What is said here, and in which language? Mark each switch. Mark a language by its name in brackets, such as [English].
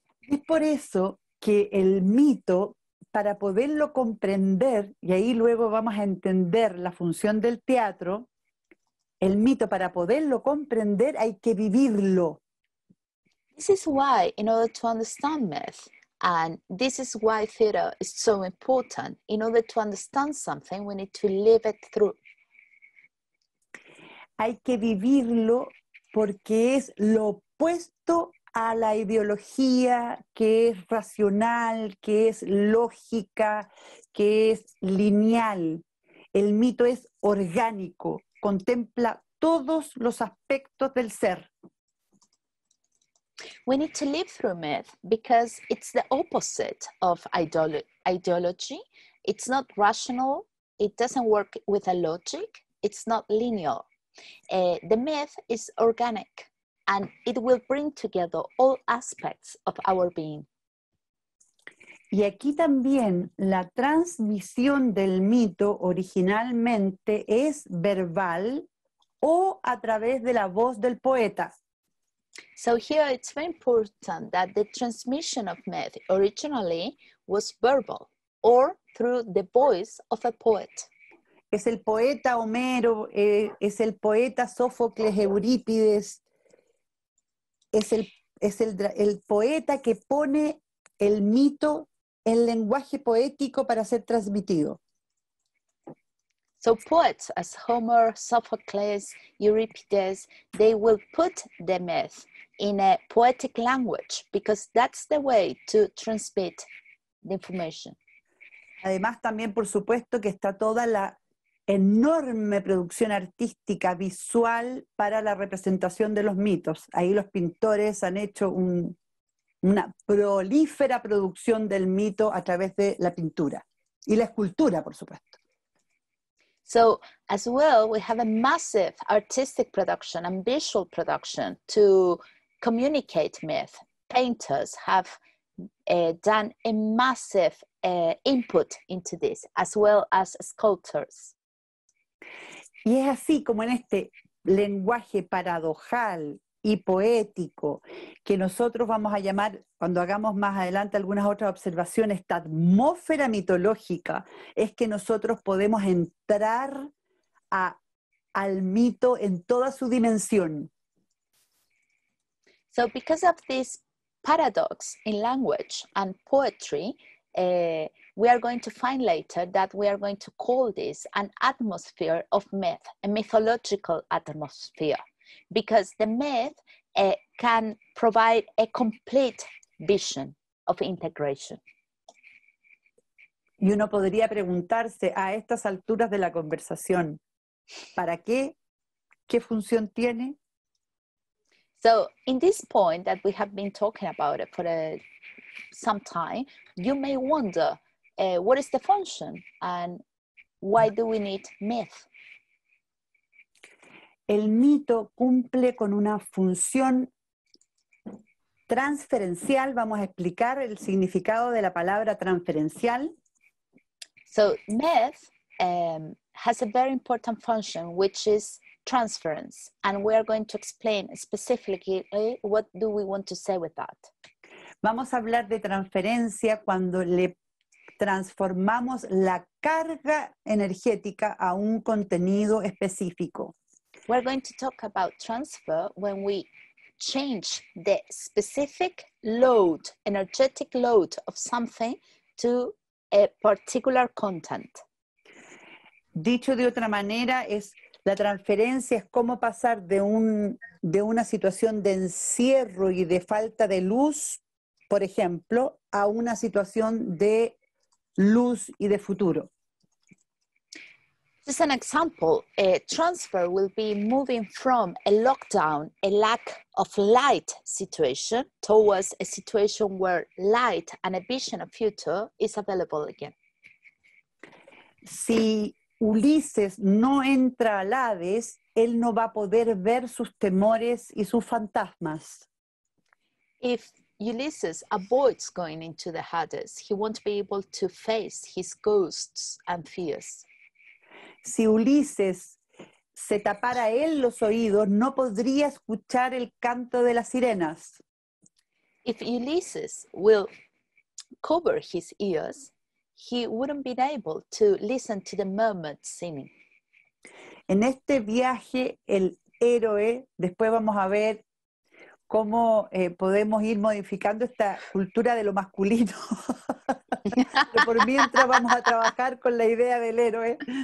[Spanish] Es por eso que el mito, para poderlo comprender, y ahí luego vamos a entender la función del teatro, el mito, para poderlo comprender, hay que vivirlo. [English] This is why, in order to understand myth, and this is why theater is so important, in order to understand something, we need to live it through. [Spanish] Hay que vivirlo porque es lo opuesto a la ideología que es racional, que es lógica, que es lineal. El mito es orgánico, contempla todos los aspectos del ser. [English] We need to live through myth because it's the opposite of ideology. It's not rational. It doesn't work with a logic. It's not linear. The myth is organic and it will bring together all aspects of our being. [Spanish] Y aquí también la transmisión del mito originalmente es verbal o a través de la voz del poeta. [English] So here it's very important that the transmission of myth originally was verbal or through the voice of a poet. [Spanish] Es el poeta Homero, es el poeta Sófocles, Eurípides, es el poeta que pone el mito en lenguaje poético para ser transmitido. [English] So poets as Homer, Sophocles, Euripides, they will put the myth in a poetic language because that's the way to transmit the information. [Spanish] Además, también, por supuesto, que está toda la enorme producción artística visual para la representación de los mitos. Ahí los pintores han hecho una prolífera producción del mito a través de la pintura y la escultura, por supuesto. [English] So as well, we have a massive artistic production and visual production to communicate myth. Painters have done a massive input into this, as well as sculptors. [Spanish] Y es así como en este lenguaje paradojal y poético que nosotros vamos a llamar, cuando hagamos más adelante algunas otras observaciones, esta atmósfera mitológica, es que nosotros podemos entrar al mito en toda su dimensión. [English] So because of this paradox in language and poetry, we are going to find later that we are going to call this an atmosphere of myth, a mythological atmosphere, because the myth can provide a complete vision of integration. [Spanish] Y uno podría preguntarse a estas alturas de la conversación, ¿para qué? ¿Qué función tiene? [English] So in this point that we have been talking about it for some time, you may wonder, what is the function and why do we need myth? [Spanish] El mito cumple con una función transferencial. Vamos a explicar el significado de la palabra transferencial. [English] So myth has a very important function, which is transference, and we are going to explain specifically what do we want to say with that. [Spanish] Vamos a hablar de transferencia cuando le transformamos la carga energética a un contenido específico. [English] We're going to talk about transfer when we change the specific load, energetic load of something to a particular content. [Spanish] Dicho de otra manera, la transferencia es cómo pasar de una situación de encierro y de falta de luz, por ejemplo, a una situación de luz y de futuro. [English] Just an example, a transfer will be moving from a lockdown, a lack of light situation, towards a situation where light and a vision of future is available again. [Spanish] Si Ulises no entra al Hades, él no va a poder ver sus temores y sus fantasmas. [English] If Ulysses avoids going into the Hades, he won't be able to face his ghosts and fears. [Spanish] Si Ulises se tapara él los oídos, no podría escuchar el canto de las sirenas. [English] If Ulysses will cover his ears, he wouldn't be able to listen to the mermaids singing. [Spanish] En este viaje, el héroe, después vamos a ver cómo podemos ir modificando esta cultura de lo masculino. Pero por mientras vamos a trabajar con la idea del héroe.